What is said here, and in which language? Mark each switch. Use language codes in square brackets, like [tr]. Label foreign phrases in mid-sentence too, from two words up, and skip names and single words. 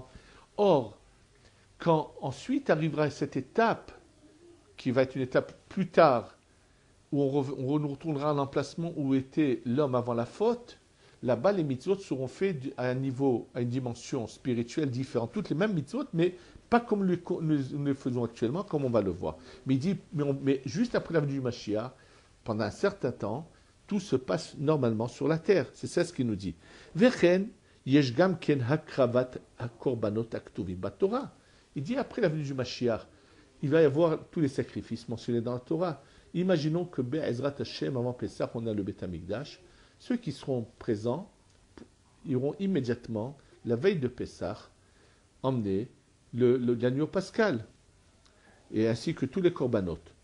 [fr] Or, quand ensuite arrivera cette étape, qui va être une étape plus tard, où on retournera à l'emplacement où était l'homme avant la faute, là-bas les mitzvot seront faits à un niveau, à une dimension spirituelle différente. Toutes les mêmes mitzvot, mais pas comme nous les faisons actuellement, comme on va le voir. Mais il dit, mais juste après la venue du Mashiach, pendant un certain temps, tout se passe normalement sur la terre. C'est ça ce qu'il nous dit. [he] וכן יש גם כן הקרבת הקרבנות הכתובים בתורה. [fr] Il dit après la venue du Mashiach, il va y avoir tous les sacrifices mentionnés dans la Torah. Imaginons que [he] בעזרת השם, [fr] avant Pessah, on a le Beth Amikdash. Ceux qui seront présents iront immédiatement, la veille de Pessah, emmener l'agneau pascal, et ainsi que tous les korbanot.